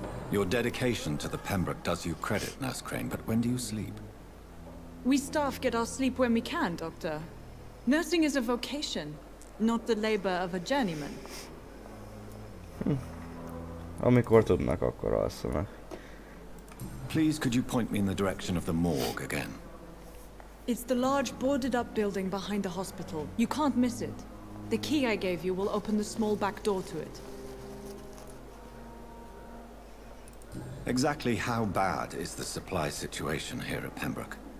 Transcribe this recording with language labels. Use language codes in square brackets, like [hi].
[en] Your dedication to the Pembroke does you credit, Nurse Crane, but when do you sleep? We staff get our sleep when we can, Doctor. Nursing is a vocation, not the labor of a journeyman. [hu] Amikor tudnak, akkor alszanak. [en] Please, could you point me in the direction of the morgue again? It's the large boarded-up building behind the hospital. You can't miss it. The key I gave you will open the small back door to it. Exactly how bad is the supply situation here at Pembroke?